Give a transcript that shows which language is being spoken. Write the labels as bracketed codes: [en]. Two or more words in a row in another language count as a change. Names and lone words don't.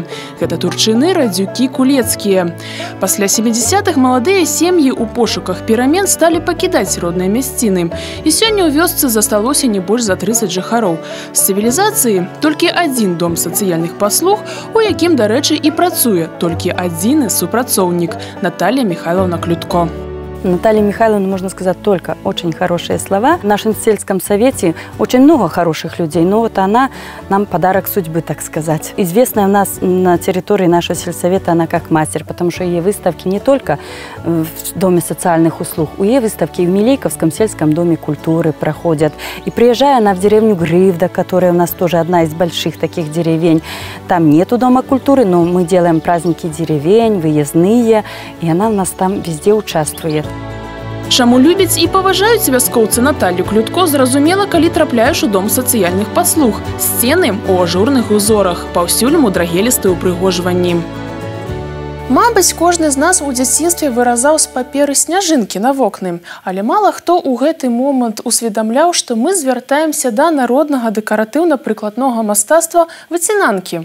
[be] Гэта турчыны, радзюкі, кулецкія. Пасля 70-х маладыя сем'і ў пошуках перамен сталі пакідаць родныя мясціны. І сёння ў вёсцы засталося не больш за 30 жыхароў. З цывілізацыі толькі адзін дом сацыяльных паслуг, у якім, дарэчы, і працуе толькі адзіны супрацоўнік – Наталья Михайловна Клютко. [ru] Наталья Михайловна, можно сказать, только очень хорошие слова. В нашем сельском совете очень много хороших людей, но вот она нам подарок судьбы, так сказать. Известная у нас на территории нашего сельсовета она как мастер, потому что ее выставки не только в Доме социальных услуг, у ее выставки и в Милейковском сельском доме культуры проходят. И приезжая она в деревню Грывда, которая у нас тоже одна из больших таких деревень, там нету Дома культуры, но мы делаем праздники деревень, выездные, и она у нас там везде участвует. [be] Чаму любяць і паважаюць вяскоўцы Наталью Клютко, зразумела, калі трапляеш у дом сацыяльных паслуг. Сцены ў ажурных узорах, паўсюль мудрагелістыя ўпрыгожванні. Мабыць, кожны з нас у дзяцінстве выразаў з паперы сняжынкі на вокны, але мала хто ў гэты момант усведамляў, што мы звяртаемся да народнага дэкаратыўна-прыкладнога мастацтва выцінанкі.